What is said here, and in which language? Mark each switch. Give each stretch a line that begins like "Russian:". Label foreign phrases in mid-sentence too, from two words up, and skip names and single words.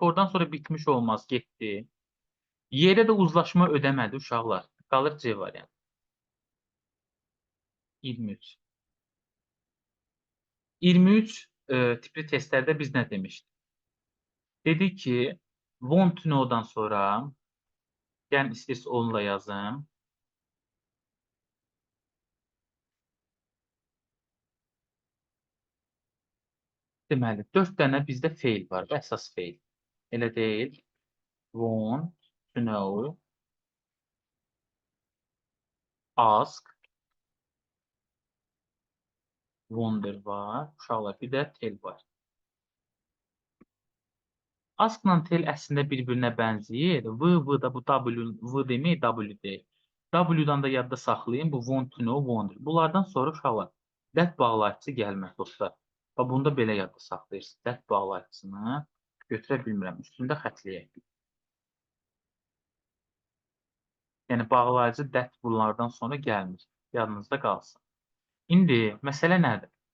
Azerbaijani: Before'dan sonra bitmiş olmaz, getdi. Y-də də uzlaşma ödəmədi uşaqlar. Qalır C variantı. 23. 23 tipli testlərdə biz nə demişdik? Dedik ki,
English: want to know-
Azerbaijani: dan sonra gəlin istəyirsə onunla yazım. Deməli, 4 dənə bizdə fail var, əsas fail. Elə deyil.
English: Want to know, ask, wonder var.
Azerbaijani: Uşaqlar, bir də tell var. Ask-la tell əslində bir-birinə bənzəyir. V da bu W, V demək, W deyil. W-dan da yadda saxlayın, bu
English: want to know, wonder.
Azerbaijani: Bunlardan sonra uşaqlar, that bağlayıcısı gəlmir dostlar. Və bunu da belə yadda saxlayırsınız. That bağlayıcısını götürə bilmirəm. Üstündə xətləyək. Yəni, bağlayıcı that bunlardan sonra gəlmir. Yadınızda qalsın. İndi, məsələ nədir?